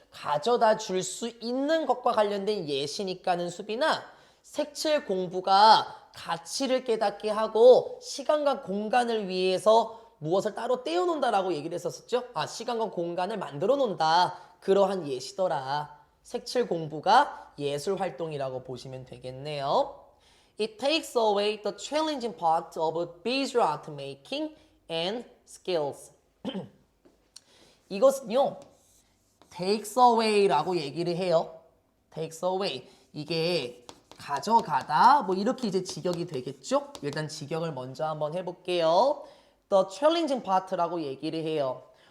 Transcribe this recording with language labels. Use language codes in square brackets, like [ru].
[ko] 가져다 줄 수 있는 것과 관련된 예시니까는 수빈아, 색칠 공부가 가치를 깨닫게 하고 시간과 공간을 위해서 무엇을 따로 떼어놓는다라고 얘기를 했었죠. 시간과 공간을 만들어 놓는다. 그러한 예시더라. 색칠 공부가 예술 활동이라고 보시면 되겠네요. [en] It takes away the challenging part of visual art making and skills. [ko] 이것은요, [en] takes away [ko] 라고 얘기를 해요. [en] takes away. [ko] 이게 가져가다, 뭐 이렇게 이제 직역이 되겠죠? 일단 직역을 먼저 한번 해볼게요. [en] The challenging part [ko] 라고 얘기를 해요.